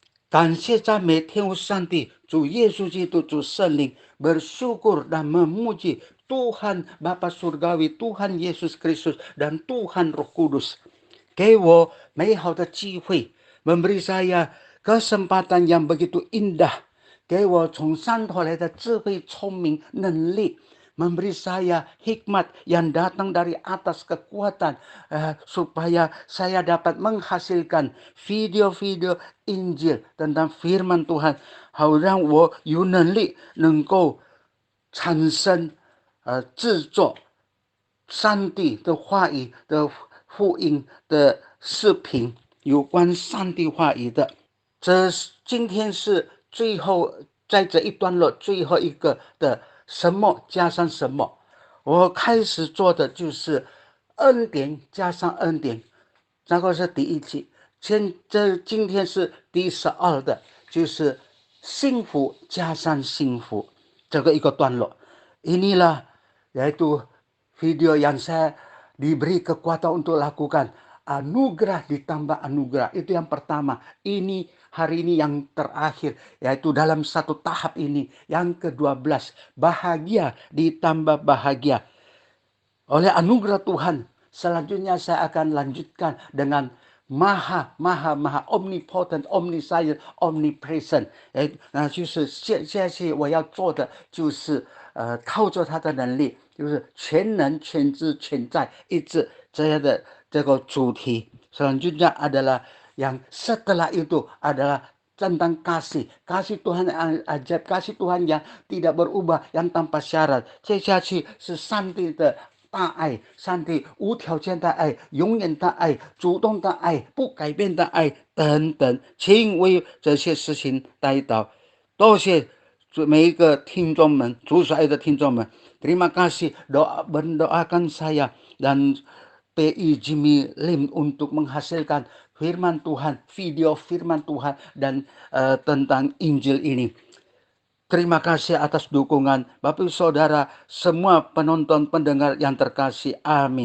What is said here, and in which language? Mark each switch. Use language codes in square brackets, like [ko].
[zh] 感谢赞美天父上帝，主耶稣基督，主圣灵， [id] bersyukur dan memuji Tuhan Bapa Surgawi, Tuhan Yesus Kristus, dan Tuhan Roh Kudus. [zh] 给我美好的机会， [id] memberi saya kesempatan yang begitu indah， [zh] 给我从上头来的智慧、聪明、能力。 [id] memberi saya hikmat yang datang dari atas kekuatan, supaya saya dapat menghasilkan video-video Injil tentang firman Tuhan， [zh] 好让我有能力能够产生制作上帝的话语的福音的视频，有关上帝话语的。今天是最后，在这一段落最后一个的什么加上什么，我开始做的就是恩典加上恩典，这个是第一期。今天是第12的，就是幸福加上幸福，这个一个段落。 [id] Inilah yaitu video yang saya diberi kekuatan untuk lakukan. Anugerah ditambah anugerah, itu yang pertama. Ini hari ini yang terakhir, yaitu dalam satu tahap ini. Yang ke-12, bahagia ditambah bahagia. Oleh anugerah Tuhan, selanjutnya saya akan lanjutkan dengan maha [en] omnipotent, omniscient, omnipresent。 [zh] 那就是现在我要做的就是靠着他的能力，就是全能、全知、全在、一致这样的这个主题。 [id] Selanjutnya adalah yang setelah itu adalah tentang kasih Tuhan yang ajaib, kasih Tuhan yang tidak berubah, yang tanpa syarat。 [zh] 接下去是上帝的大爱，上帝无条件的爱，永远的爱，主动的爱，不改变的爱等等，请为这些事情代祷。多谢每一个听众们，主所爱的听众们。 [id] Terima kasih mendoakan saya dan PI Jimmy Lim untuk menghasilkan firman Tuhan, video firman Tuhan dan tentang Injil ini. Terima kasih atas dukungan Bapak Saudara, semua penonton pendengar yang terkasih. Amin.